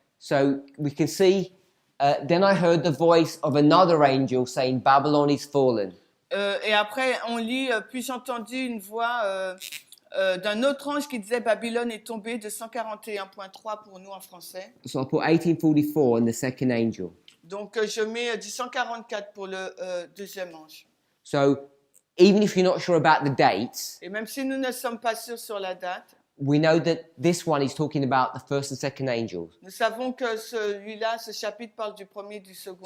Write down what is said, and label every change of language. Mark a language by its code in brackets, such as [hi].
[en] So we can see, then I heard the voice of another angel saying, Babylon is fallen. [fr] et après on lit, puis j'ai entendu une voix d'un autre ange qui disait Babylone est tombée, 241.3 pour nous en français. [en] So I put 1844 and the second angel. [fr] Donc je mets 144 pour le deuxième ange. [en] So even if you're not sure about the dates, [fr] Et même si nous ne sommes pas sûrs sur la date, [en] we know that this one is talking about the first and second angels. [fr] nous savons que celui-là, ce chapitre parle du premier et du second